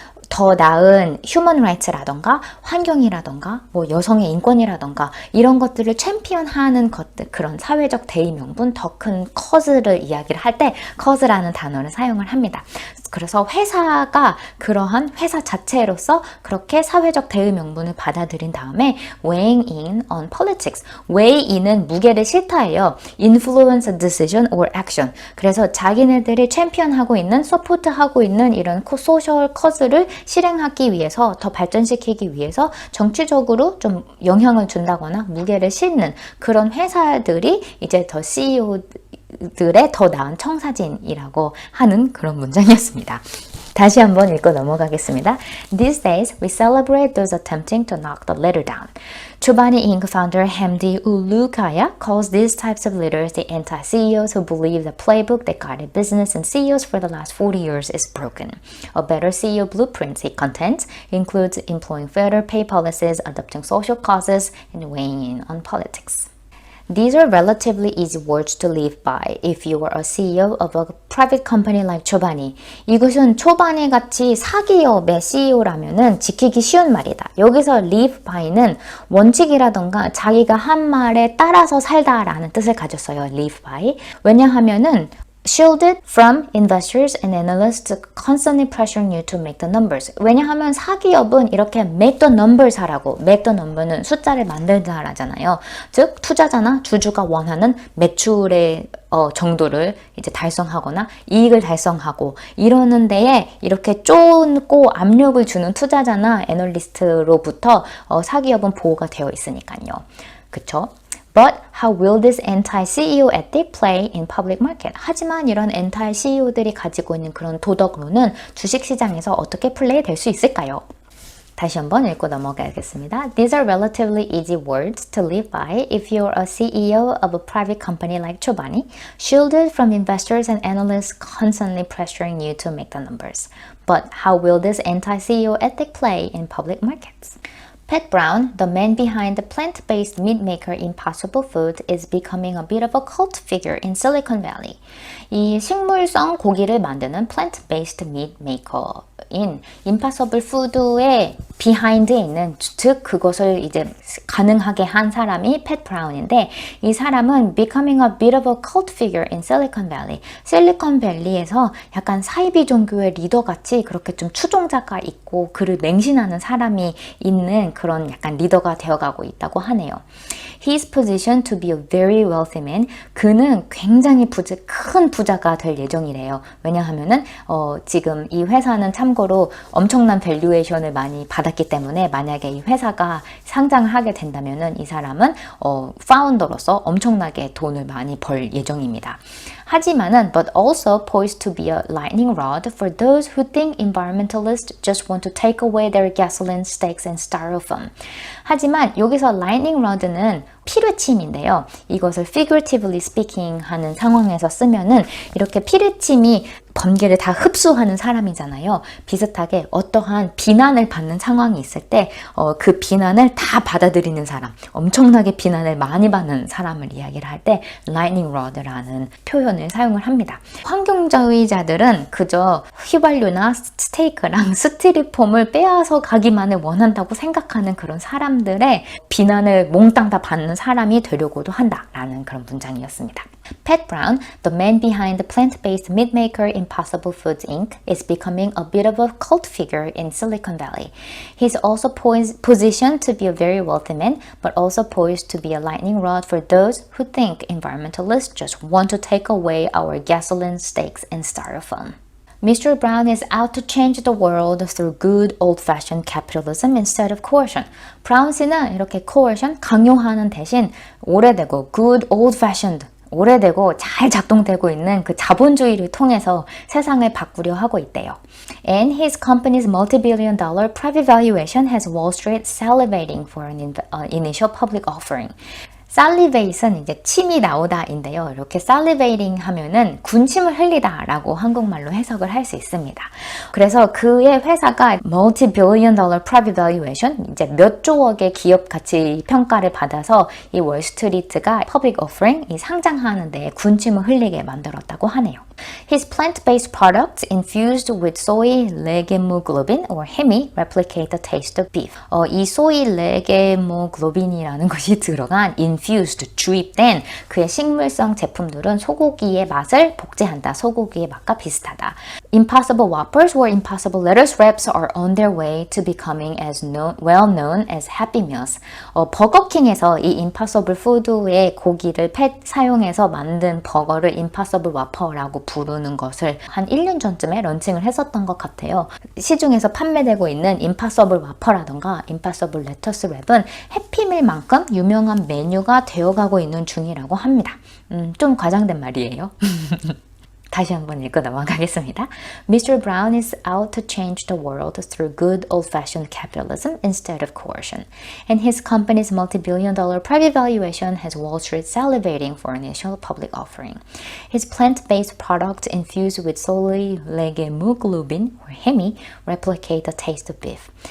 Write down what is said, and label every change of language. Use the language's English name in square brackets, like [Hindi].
[Korean] 더 나은 휴먼 라이츠라던가 환경이라던가 여성의 인권이라던가 이런 것들을 챔피언하는 것들, 그런 사회적 대의 명분, 더 큰 cause를 이야기를 할 때 cause라는 단어를 사용을 합니다. 그래서 회사가 그러한 회사 자체로서 그렇게 사회적 대의 명분을 받아들인 다음에 [English] weighing in on politics. [Korean] weigh in은 무게를 실타예요. [English] influence a decision or action. [Korean] 그래서 자기네들이 챔피언하고 있는, 서포트하고 있는 이런 소셜 커즈를 실행하기 위해서, 더 발전시키기 위해서 정치적으로 좀 영향을 준다거나 무게를 싣는 그런 회사들이 이제 더 CEO들의 더 나은 청사진이라고 하는 그런 문장이었습니다. 다시 한번 읽고 넘어가겠습니다. [English] These days, we celebrate those attempting to knock the leader down. Chobani Inc. founder Hamdi Ulukaya calls these types of leaders the anti-CEOs who believe the playbook that guided business and CEOs for the last 40 years is broken. A better CEO blueprint, he contends, includes employing fairer pay policies, adopting social causes, and weighing in on politics. These are relatively easy words to live by if you were a CEO of a private company like Chobani. [Korean] 이것은 초바니 같이 사기업의 CEO라면은 지키기 쉬운 말이다. 여기서 live by는 원칙이라던가 자기가 한 말에 따라서 살다라는 뜻을 가졌어요. [English] live by. [Korean] 왜냐하면은 [English] shielded from investors and analysts constantly pressuring you to make the numbers. [Korean] 왜냐하면 사기업은 이렇게 [English] make the numbers [Korean] 하라고, make the number는 숫자를 만들다라잖아요. 즉 투자자나 주주가 원하는 매출의 정도를 이제 달성하거나 이익을 달성하고 이러는 데에 이렇게 쫓고 압력을 주는 투자자나 애널리스트로부터 사기업은 보호가 되어 있으니까요. 그쵸? [English] But how will this anti-CEO ethic play in public market? [Korean] 하지만 이런 anti-CEO들이 가지고 있는 그런 도덕론은 주식시장에서 어떻게 플레이 될 수 있을까요? 다시 한번 읽고 넘어가겠습니다. [English] These are relatively easy words to live by if you're a CEO of a private company like Chobani, shielded from investors and analysts constantly pressuring you to make the numbers. But how will this anti-CEO ethic play in public markets? Pat Brown, the man behind the plant-based meat maker Impossible Food, is becoming a bit of a cult figure in Silicon Valley. [Korean] 이 식물성 고기를 만드는 [English] plant-based meat maker [Korean] 인 Impossible Food의 behind에 있는, 즉 그것을 이제 가능하게 한 사람이 팻 브라운인데, 이 사람은 [English] becoming a bit of a cult figure in Silicon Valley. [Korean] 실리콘밸리에서 약간 사이비 종교의 리더같이 그렇게 좀 추종자가 있고 그를 맹신하는 사람이 있는 그런 약간 리더가 되어가고 있다고 하네요. [English] He is positioned to be a very wealthy man. [Korean] 그는 굉장히 큰 부자가 될 예정이래요. 왜냐하면은 지금 이 회사는 참고로 엄청난 밸류에이션을 많이 받았기 때문에 만약에 이 회사가 상장을 하게 된다면은 이 사람은 파운더로서 엄청나게 돈을 많이 벌 예정입니다. 하지만은 [English] but also poised to be a lightning rod for those who think environmentalists just want to take away their gasoline stakes and styrofoam. [Korean] 하지만 여기서 lightning rod는 피뢰침인데요. 이것을 [English] figuratively speaking [Korean] 하는 상황에서 쓰면은 이렇게 피뢰침이 번개를 다 흡수하는 사람이잖아요. 비슷하게 어떠한 비난을 받는 상황이 있을 때 그 비난을 다 받아들이는 사람, 엄청나게 비난을 많이 받는 사람을 이야기를 할 때 lightning rod라는 표현을 사용을 합니다. 환경주의자들은 그저 휘발유나 스테이크랑 스티로폼을 빼앗아 가기만을 원한다고 생각하는 그런 사람들의 비난을 몽땅 다 받는 사람이 되려고도 한다라는 그런 문장이었습니다. [English] Pat Brown, the man behind the plant-based meat maker Impossible Foods Inc., is becoming a bit of a cult figure in Silicon Valley. He's also positioned to be a very wealthy man, but also poised to be a lightning rod for those who think environmentalists just want to take away our gasoline stakes and styrofoam. Mr. Brown is out to change the world through good old-fashioned capitalism instead of coercion. [Korean] 브라운 씨는 이렇게 coercion, 강요하는 대신 오래되고 [English] good old-fashioned, [Korean] 오래되고 잘 작동되고 있는 그 자본주의를 통해서 세상을 바꾸려 하고 있대요. [English] And his company's multi-billion-dollar private valuation has Wall Street salivating for an initial public offering. [Korean] salivate은 이제 침이 나오다인데요. 이렇게 salivating 하면은 군침을 흘리다라고 한국말로 해석을 할 수 있습니다. 그래서 그의 회사가 [English] multi-billion dollar private valuation, [Korean] 이제 몇 조억의 기업 가치 평가를 받아서 이 월스트리트가 [English] public offering, [Korean] 이 상장하는 데 군침을 흘리게 만들었다고 하네요. [English] His plant-based products infused with soy legemoglobin or Hemi replicate the taste of beef. [Korean] 이 soy legemoglobin이라는 것이 들어간 infused, 주입된 그의 식물성 제품들은 소고기의 맛을 복제한다. 소고기의 맛과 비슷하다. Impossible Whoppers or Impossible Lettuce Wraps are on their way to becoming as well known as Happy Meals. 버거킹에서 이 Impossible Food의 고기를 사용해서 만든 버거를 Impossible Whopper라고 부르는 것을 한 1년 전쯤에 런칭을 했었던 것 같아요. 시중에서 판매되고 있는 Impossible Whopper라던가 Impossible Lettuce Wrap은 해피밀만큼 유명한 메뉴가 되어가고 있는 중이라고 합니다. 좀 과장된 말이에요. 다시 한번 읽고 넘어가겠습니다. [English] Mr. Brown is out to change the world through good old-fashioned capitalism instead of coercion. And his company's multi-billion dollar private valuation has Wall Street salivating for initial public offering. His plant-based products infused with soy legemoglobin or Hemi replicate the taste of beef.